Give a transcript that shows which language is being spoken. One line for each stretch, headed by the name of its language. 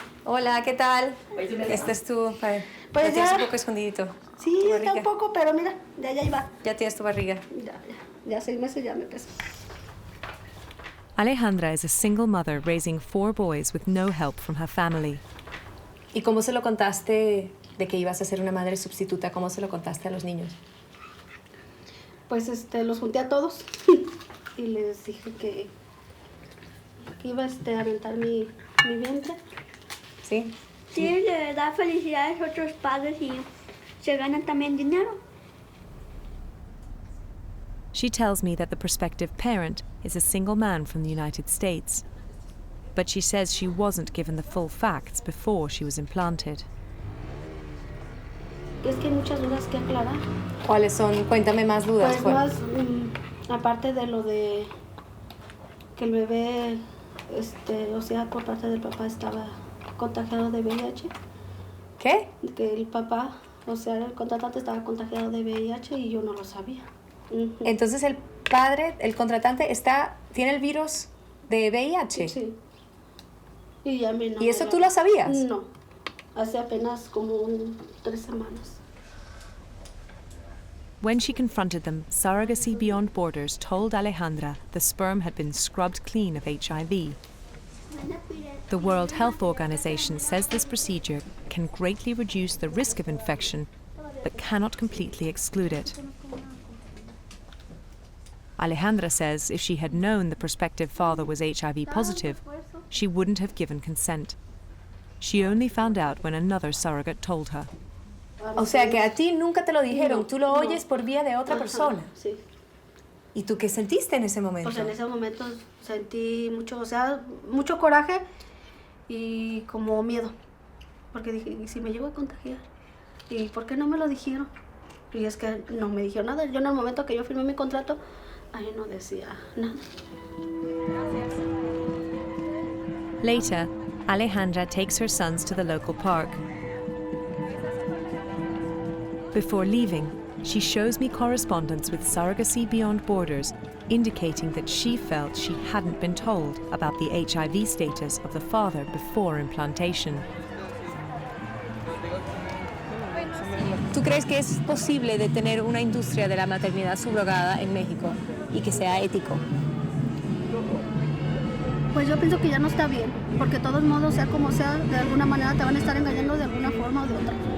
Spanish: Hola, ¿qué tal? Este es tu... Pues ya tienes ya. un poco escondidito. Sí, Tu está un barriga. poco, pero mira, ya iba. Ya tienes tu barriga. Ya 6 meses ya me pesó.
English: Alejandra is a single mother raising 4 boys with no help from her family.
Spanish: ¿Y cómo se lo contaste de que ibas a ser una madre sustituta? ¿Cómo se lo contaste a los niños? Pues los junté a todos y les dije que iba a aventar mi vientre. ¿Sí? Sí, le da felicidades a otros padres y se ganan también dinero.
English: She tells me that the prospective parent is a single man from the United States. But she says she wasn't given the full facts before she was implanted.
Spanish: Es que hay muchas dudas que aclarar. ¿Cuáles son? Cuéntame más dudas. Pues más, aparte de lo de que el bebé, o sea, por parte del papá estaba contagiado de VIH. ¿Qué? Que el papá, o sea, el contratante estaba contagiado de VIH y yo no lo sabía. Entonces el padre, el contratante, tiene el virus de VIH. Sí. Y ya mi ¿Y eso tú lo sabías? No, hace apenas como 3 semanas.
English: When she confronted them, Surrogacy Beyond Borders told Alejandra the sperm had been scrubbed clean of HIV. The World Health Organization says this procedure can greatly reduce the risk of infection, but cannot completely exclude it. Alejandra says if she had known the prospective father was HIV positive, she wouldn't have given consent. She only found out when another surrogate told her.
Spanish: O sea que a ti nunca te lo dijeron, No, tú lo no. oyes por vía de otra Ajá, persona. Sí. ¿Y tú qué sentiste en ese momento? Pues en ese momento sentí mucho, o sea, mucho coraje y como miedo. Porque dije, ¿y si me llego a contagiar? ¿Y por qué no me lo dijeron? Y es que no me dijeron nada. Yo en el momento que yo firmé mi contrato, ahí no decía nada.
English: Later, Alejandra takes her sons to the local park. Before leaving, she shows me correspondence with Surrogacy Beyond Borders, indicating that she felt she hadn't been told about the HIV status of the father before implantation.
Spanish: ¿Tú crees que es posible de tener una industria de la maternidad subrogada en México y que sea ético? Pues yo pienso que ya no está bien, porque de todos modos, sea como sea, de alguna manera te van a estar engañando de alguna forma o de otra.